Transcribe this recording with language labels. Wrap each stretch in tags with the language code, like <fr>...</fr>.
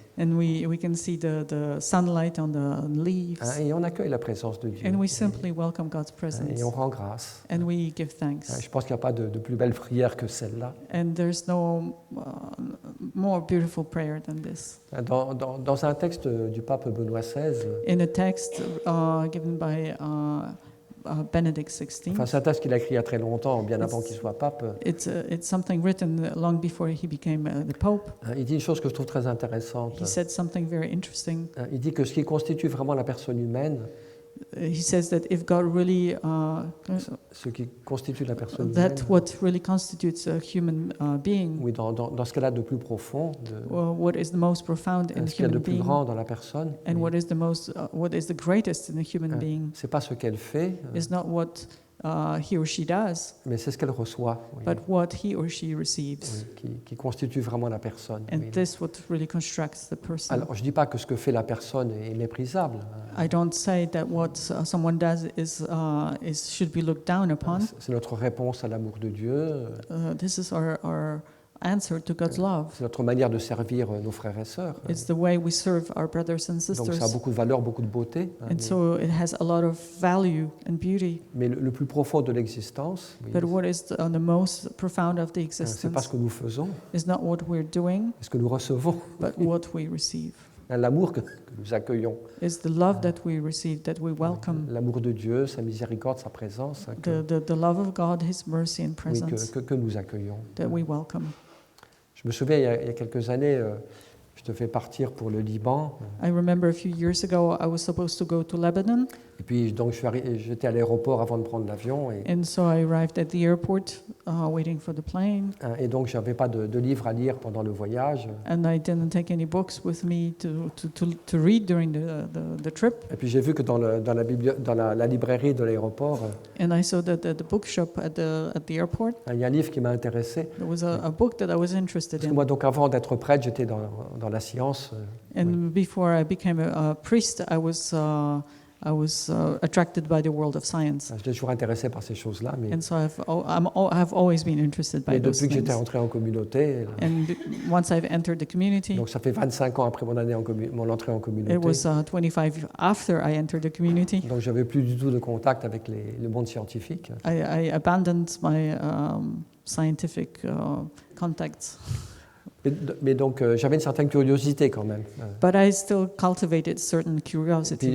<en>and we can see the sunlight on the leaves.</en> <fr>Et on accueille la présence de Dieu.</fr> <en>And we simply welcome God's presence,</en> <fr>Et on rend grâce.</fr> <en>and we give thanks.</en> <fr>Je pense qu'il n'y a pas de plus belle prière que celle-là.</fr> <en>And there's no more beautiful prayer than this.</en> <fr>Dans un texte du pape Benoît XVI,</fr> <en>In a text given by Benedict XVI,</en> <fr>c'est un texte qu'il a écrit il y a très longtemps, bien avant qu'il soit pape.</fr> <en>it's something written long before he became the Pope.</en> <fr>Il dit une chose que je trouve très intéressante.</fr> <en>He said something very interesting.</en> <fr>Il dit que ce qui constitue vraiment la personne humaine,</fr> <en>He says that if God really,</en> <fr>ce qui constitue la personne humaine,</fr> <en>that what really constitutes a human being,</en> <fr>oui, dans ce qu'elle a de plus profond,</fr> <en>what is the most profound in</en> <fr>ce</fr> <en>a</en> <fr>qu'il y a de</fr> <en>human</en> <fr>plus</fr> <en>being,</en> <fr>grand dans la personne,</fr> <en>and</en> <fr>oui,</fr> <en>what is the greatest in a human being,</en> <fr>c'est pas ce qu'elle fait,</fr> <en>is not what he or she does,</en> <fr>mais c'est ce qu'elle reçoit, oui,</fr> <en>but what he or she receives.</en> <fr>oui, qui constitue vraiment la personne.</fr> <en>And</en> <fr>Oui.</fr> <en>this what really constructs the person.</en> <fr>Alors, je dis pas que ce que fait la personne est méprisable.</fr> <en>I don't say that what someone does should be looked down upon.</en> <fr>C'est notre réponse à l'amour de Dieu.</fr> <en>This is our answer to God's love.</en> <fr>C'est notre manière de servir nos frères et sœurs.</fr> <en>It's the way we serve our brothers and</en> <fr>Donc ça a</fr> <en>sisters.</en> <fr>beaucoup de valeur, beaucoup de beauté.</fr> <en>And so it has a lot of value and beauty.</en> <fr>Mais le plus profond de l'existence, oui,</fr> <en>But what is the most profound of the</en> <fr>c'est pas ce</fr> <en>existence</en> <fr>que nous faisons,</fr> <en>is not what we're doing,</en> <fr>c'est ce que nous recevons.</fr> <en>but what we receive.</en> <fr>L'amour que nous accueillons.</fr> <en>It's the love that we receive, that we welcome.</en> <fr>L'amour de Dieu, sa miséricorde, sa présence,</fr> <en>The love of God, His mercy and</en> <fr>oui,</fr> <en>presence,</en> <fr>que nous accueillons.</fr> <en>that we welcome.</en> <fr>Je me souviens, il y a quelques années, je devais partir pour le Liban.</fr> <en>I remember a few years ago, I was supposed to go to Lebanon,</en> <fr>Et puis, donc, j'étais à l'aéroport avant de prendre l'avion.</fr> <en>and so I arrived at the airport, waiting for the plane,</en> <fr>Et donc, je n'avais pas de livre à lire pendant le voyage.</fr> <en>and I didn't take any books with me to read during the trip.</en> <fr>Et puis, j'ai vu que dans la librairie de l'aéroport,</fr> <en>And I saw that at the bookshop at the airport,</en> <fr>il y a un livre qui m'a intéressé.</fr> <en>there was a book that I was interested</en> <fr>Parce que</fr> <en>in.</en> <fr>moi, donc, avant d'être prêtre, j'étais dans la science.</fr> <en>And before I became a priest, I was I was attracted by the world of science.</en> <fr>J'étais toujours intéressé par ces choses-là,</fr> <en>And so I've always been interested by</en> <fr>mais</fr> <en>those</en> <fr>depuis que j'étais</fr> <en>things.</en> <fr>entré en communauté,</fr> <en>And once I've entered the community,</en> <fr>donc ça fait 25 ans après mon entrée en communauté,</fr> <en>it was 25 after I entered the community.</en> <fr>donc j'avais plus du tout de contact avec le monde scientifique.</fr> <en>I abandoned my scientific contacts.</en> <fr>Mais donc j'avais une certaine curiosité quand même.</fr> <en>But I still cultivated certain curiosity.</en>